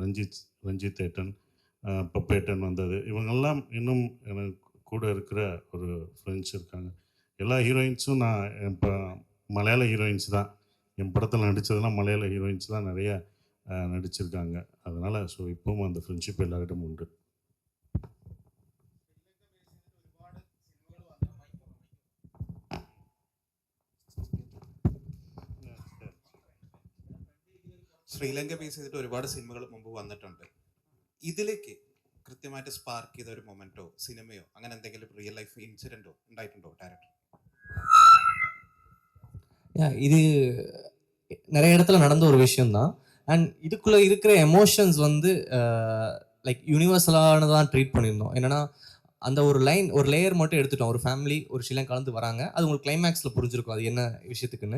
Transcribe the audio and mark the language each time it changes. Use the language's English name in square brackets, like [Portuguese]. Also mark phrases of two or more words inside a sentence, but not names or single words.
[Tamil] ரஞ்சித் ஏட்டன், பப்பேட்டன் வந்தது, இவங்கெல்லாம் இன்னும் எனக்கு கூட இருக்கிற ஒரு ஃப்ரெண்ட்ஸ் இருக்காங்க. எல்லா ஹீரோயின்ஸும் நான் இப்போ மலையாள ஹீரோயின்ஸ் தான். என் படத்தில் நடித்ததெல்லாம் மலையாள ஹீரோயின்ஸ் தான் நிறைய நடிச்சிருக்காங்க. அதனால் ஸோ இப்பவும் அந்த ஃப்ரெண்ட்ஷிப் எல்லாரிடமும் உண்டு. [Malayalam] ശ്രീലങ്ക ബേസ് ചെയ്തിട്ട് ഒരുപാട് സിനിമകൾ മുമ്പ് വന്നിട്ടുണ്ട്. ഇതിലേക്ക് കൃത്യമായിട്ട് സ്പാർക്ക് ചെയ്ത ഒരു മൊമെന്റോ സിനിമയോ അങ്ങനെ എന്തെങ്കിലും [English] real life incident [Malayalam] ഉണ്ടായിട്ടുണ്ടോ ഡയറക്ടർ? [Tamil] இது நிறைய இடத்துல நடந்த ஒரு விஷயம்தான். அண்ட் இதுக்குள்ளே இருக்கிற எமோஷன்ஸ் வந்து லைக் யூனிவர்சலானதான் ட்ரீட் பண்ணியிருந்தோம். என்னென்னா அந்த ஒரு லேயர் மட்டும் எடுத்துட்டோம். ஒரு ஃபேமிலி ஒரு விஷயம் கலந்து வராங்க, அது உங்களுக்கு கிளைமேக்ஸில் புரிஞ்சிருக்கும் அது என்ன விஷயத்துக்குன்னு.